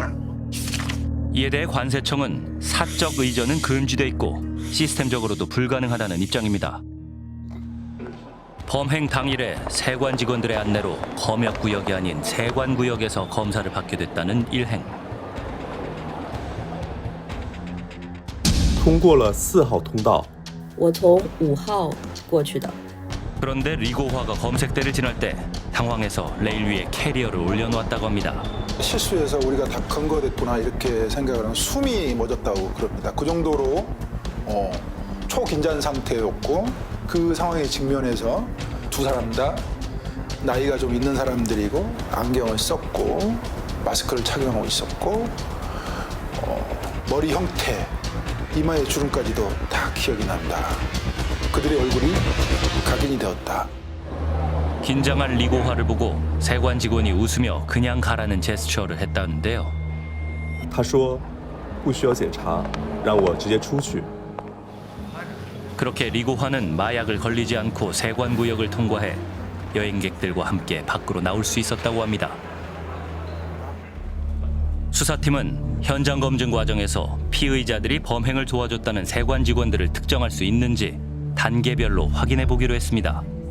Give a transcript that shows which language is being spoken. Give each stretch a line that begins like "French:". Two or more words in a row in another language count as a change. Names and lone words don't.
Korean: 이에 대해 관세청은 사적 의전은 금지돼 있고 시스템적으로도 불가능하다는 입장입니다. 범행 당일에 세관 직원들의 안내로 검역구역이 아닌 세관구역에서 검사를 받게 됐다는 일행.
Chinese: 通过了4号通道。我从5号过去的。
Korean: 그런데 리고화가 검색대를 지날 때 당황해서 레일 위에 캐리어를 올려놓았다고 합니다. 실수해서 우리가 다 검거됐구나 이렇게 생각을 하면 숨이 멎었다고 그럽니다. 그 정도로 초긴장 상태였고 그 상황에 직면해서 두 사람 다 나이가 좀 있는 사람들이고 안경을 썼고 마스크를 착용하고 있었고 머리 형태, 이마에 주름까지도 다 기억이 납니다. 그들의 얼굴이 각인이 되었다. 긴장한 리고화를 보고 세관 직원이 웃으며 그냥 가라는 제스처를 했다는데요.
Chinese: 他说不需要检查，让我直接出去。
Korean: 그렇게 리고화는 마약을 걸리지 않고 세관구역을 통과해 여행객들과 함께 밖으로 나올 수 있었다고 합니다. 수사팀은 현장 검증 과정에서 피의자들이 범행을 도와줬다는 세관 직원들을 특정할 수 있는지 단계별로 확인해 보기로 했습니다.